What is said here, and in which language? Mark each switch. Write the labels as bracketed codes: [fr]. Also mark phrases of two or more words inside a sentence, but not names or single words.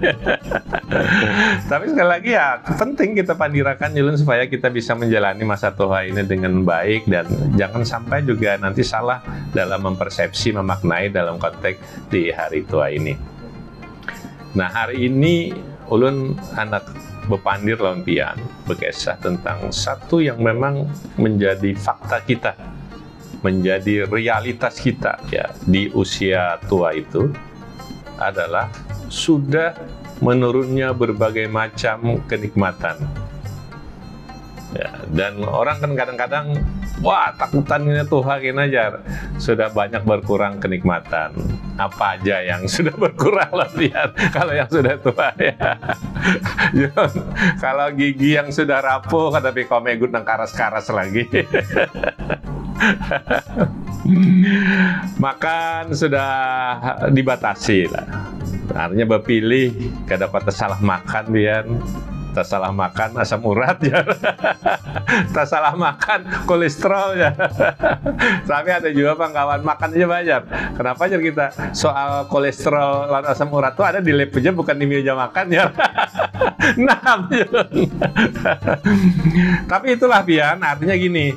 [id] Tapi sekali lagi ya penting kita pandirakan Julun supaya kita bisa menjalani masa tua ini dengan baik dan jangan sampai juga nanti salah dalam mempersepsi, memaknai dalam konteks di hari tua ini. Nah hari ini [bjn] Ulun anak bepandir lawan pian bekesah [id] tentang satu yang memang menjadi fakta kita, menjadi realitas kita ya di usia tua itu adalah sudah menurunnya berbagai macam kenikmatan. Ya, dan orang kan kadang-kadang wah takutan ini Tuhan aja sudah banyak berkurang kenikmatan. Apa aja yang sudah berkurang latihan kalau yang sudah tua ya. Kalau gigi yang sudah rapuh tapi [bjn] komegut nang karas-karas lagi. [id] Makan sudah dibatasi lah. Artinya berpilih kada dapat salah makan biar tak salah makan asam urat ya, tak salah makan kolesterol ya. Tapi ada juga kawan makan aja banyak. Kenapa aja kita soal kolesterol dan asam urat tuh ada di lab aja bukan di meja makan ya. Nah, tapi itulah Pian, artinya gini.